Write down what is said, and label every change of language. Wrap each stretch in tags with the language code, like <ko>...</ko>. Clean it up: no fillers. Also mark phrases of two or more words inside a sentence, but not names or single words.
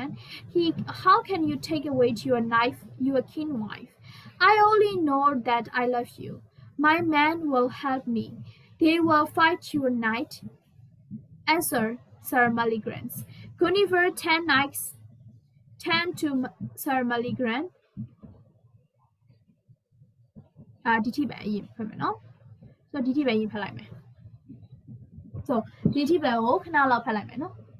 <en>How can you take away your king wife? I only know that I love you. My men will help me. They will fight your knight," answered Sir Maligrance. Guinevere 10 knights turned to Sir Maligrance.</en> <my>ဒီထိပဲအရင်ဖတ်မယ်နော် so ဒီထိပဲအရင်ဖတ်လိုက်မယ် so ဒီထိပဲကိုခဏလောက်ဖတ်လိုက်မယ်နော်</my>